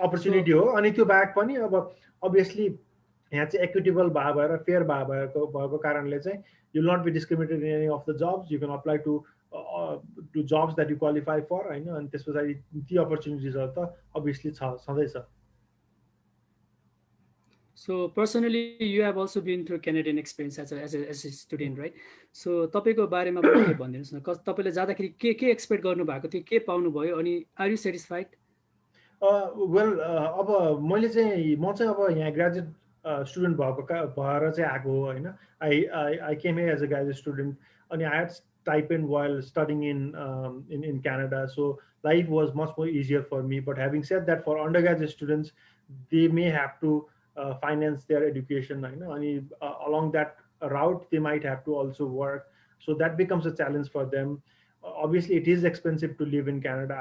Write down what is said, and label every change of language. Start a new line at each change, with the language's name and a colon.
Nepali: Opportunity हो। अनि त्यो बाहेक पनि अब अभियसली यहाँ चाहिँ इक्विटेबल भए भएर फेयर भए भएको कारणले चाहिँ
English: you will not be discriminated in any of the jobs you can apply to jobs that you qualify for
Nepali: होइन अनि त्यस पछाडि ती अपर्च्युनिटिजहरू त अभियसली छँदैछ
English: So personally, you have also been through Canadian experience as a student, right?
Nepali: So तपाईँको बारेमा पनि केही भनिदिनुहोस् न तपाईँले जाँदाखेरि के एक्सपेक्ट गर्नुभएको थियो के पाउनुभयो अनि
English: Are you satisfied?
Nepali: वेल अब मैले चाहिँ म चाहिँ अब यहाँ ग्रेजुएट स्टुडेन्ट भएको भएर चाहिँ आएको हो होइन
English: I came as a graduate student अनि I had stipend while studying in Canada. So life was much more easier for me. But having said that, for undergraduate students, they may have to finance their education. I know, and along that route, they might have to also work. So that becomes a challenge for them. Obviously, it is expensive to live in Canada.